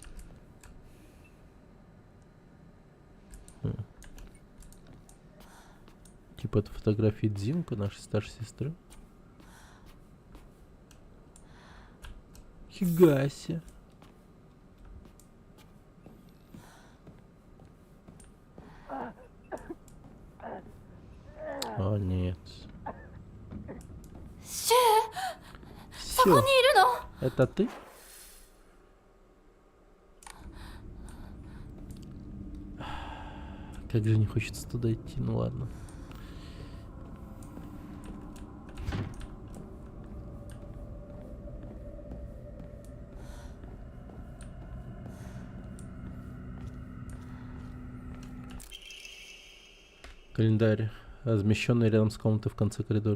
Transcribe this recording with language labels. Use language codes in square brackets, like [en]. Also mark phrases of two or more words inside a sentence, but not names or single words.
[ru] Типа это фотографии Дзинка, нашей старшей сестры. Хигаси. О, нет. [ja] シュウ、そ [ru] Всё. [ja] こにいるの？ [ru] Это ты? Как же не хочется туда идти, ну ладно. Календарь, размещенный рядом с комнатой в конце коридора.